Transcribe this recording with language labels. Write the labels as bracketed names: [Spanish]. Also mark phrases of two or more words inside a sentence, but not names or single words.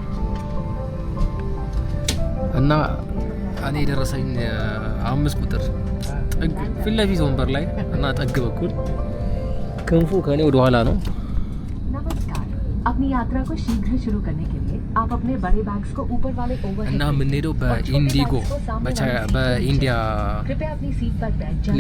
[Amharic] እና እኔ የደረሰኝ 5 ቁጥር ጥግ ፊት ለፊት ወንበር ላይ እና ጠግ በኩል ክንፉ ከኔ ወደ ኋላ ነው። [Hindi] अपनी यात्रा को शीघ्र शुरू करने के लिए आप अपने बड़े बैग्स को ऊपर वाले ओवरहेड [Amharic] እና የምንሄደው በኢንዲጎ በኢንዲያ [Hindi] कृपया अपनी सीट पर बैठ जाएं